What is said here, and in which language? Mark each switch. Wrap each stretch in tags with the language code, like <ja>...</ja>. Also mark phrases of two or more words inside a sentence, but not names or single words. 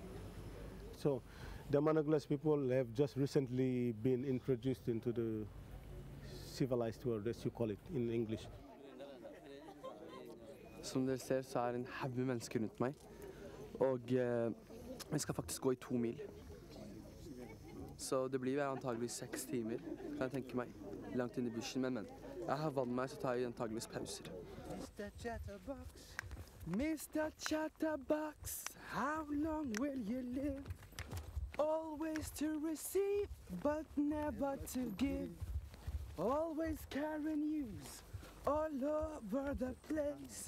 <en>So the Managlas people have just recently been introduced into the civilized world, as you call it in English.</en> <no>Som dere ser, så er en haug med mennesker rundt meg. Og vi skal faktisk gå i 2 mil. Så det blir antageligvis 6 timer, kan jeg tenke meg, langt inn i bushen. Men jeg har vann meg, så tar jeg antageligvis pauser.</no> <en>Mr. Chatterbox, Mr. Chatterbox, how long will you live? Always to receive, but never to give. Always carrying news all over the place.</en>